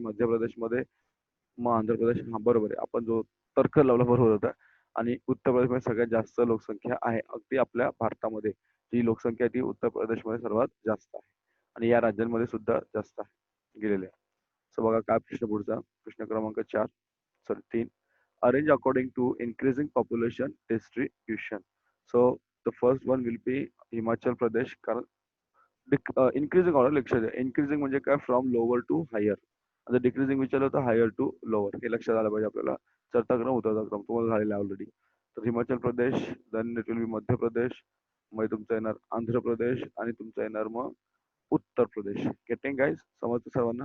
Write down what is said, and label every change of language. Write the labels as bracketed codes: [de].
[mr] मध्य प्रदेशमध्ये, मग आंध्र प्रदेश हां, बरोबर आहे. आपण जो तर्क लावला बरोबर होता. आणि उत्तर प्रदेशमध्ये सगळ्यात जास्त लोकसंख्या आहे. अगदी आपल्या भारतामध्ये जी लोकसंख्या आहे ती उत्तर प्रदेशमध्ये सर्वात जास्त आहे. आणि या राज्यांमध्ये सुद्धा जास्त आहे गेलेल्या. सो बघा काय प्रश्न पुढचा. प्रश्न क्रमांक 4 sorry 3. [en] Arrange according to increasing population distribution. So the first one will be Himachal Pradesh. [mr] कारण increasing order लक्षात द्या. increasing म्हणजे काय [en] From lower to higher. [mr] आता डिक्रीजिंग विचारलं तर [en] higher to lower [mr] हे लक्षात आलं पाहिजे आपल्याला. चढता क्रम उतरता क्रम तुम्हाला झालेला ऑलरेडी. तर Himachal Pradesh, [en] then it will be [mr] Madhya Pradesh, मग तुमचा येणार आंध्र प्रदेश आणि तुमचा येणार मग उत्तर प्रदेश. [en] Getting guys? [mr] समजतं सर्वांना?